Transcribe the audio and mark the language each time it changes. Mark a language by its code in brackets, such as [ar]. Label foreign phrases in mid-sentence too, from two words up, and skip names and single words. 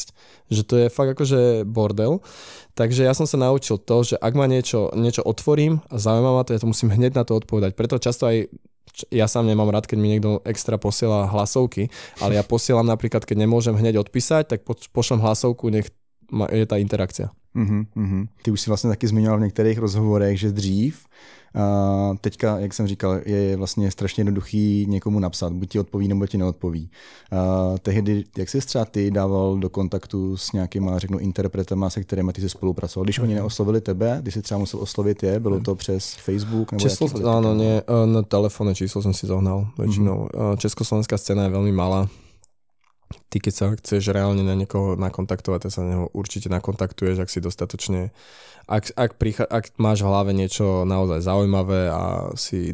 [sk] Že to je fakt akože bordel. Takže ja som sa naučil to, že ak ma niečo otvorím a zaujíma ma to, ja to musím hneď na to odpovedať. Preto často aj ja sám nemám rád, keď mi niekto extra posiela hlasovky, ale ja posielam napríklad, keď nemôžem hneď odpísať, tak pošlem hlasovku, nech je tá interakcia. [cs] Ty už si vlastně taky zmiňoval v některých rozhovorech, že dřív, teďka, jak jsem říkal, je vlastně strašně jednoduchý někomu napsat, buď ti odpoví, nebo ti neodpoví. Tehdy, jak jsi třeba ty dával do kontaktu s nějakýma, řeknu, interpretama, se kterými ty jsi spolupracoval? Když oni neoslovili tebe, když jsi třeba musel oslovit je, bylo to přes Facebook? Nebo [sk] áno, nie, na telefónne číslo som si zohnal väčšinou. Československá scéna je veľmi malá. Ty, keď sa chceš reálne na niekoho nakontaktovať, tak sa na neho určite nakontaktuješ, ak si dostatočne... Ak máš v hlave niečo naozaj zaujímavé a si...